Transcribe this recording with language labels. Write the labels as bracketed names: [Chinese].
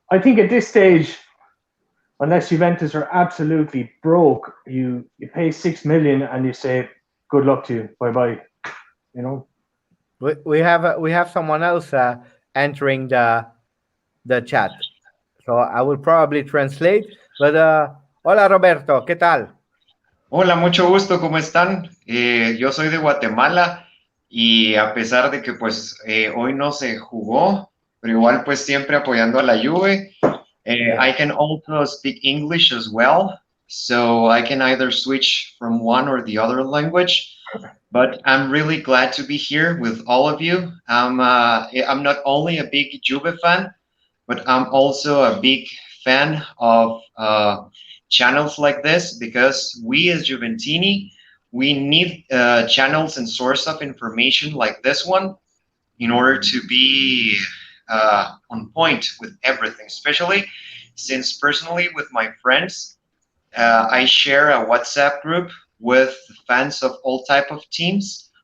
[English] I think at this stage, unless Juventus are absolutely broke, you pay 6 million and you say, "Good luck to you, bye bye." We have someone else entering the chat, so I will probably translate. But [Spanish] hola Roberto, ¿qué tal? Hola, mucho gusto, ¿cómo están? Yo soy de Guatemala y a pesar de que pues hoy no se jugó, pero igual pues siempre apoyando a la Juve. [English] I can also speak English as well, so I can either switch from one or the other language. But I'm really glad to be here with all of you. I'm not only a big Juve fan, but I'm also a big fan of channels like this, because we as Juventini, we need channels and source of information like this one in order to be on point with everything, especially since personally with my friends, I share a WhatsApp group with fans of all type of teams.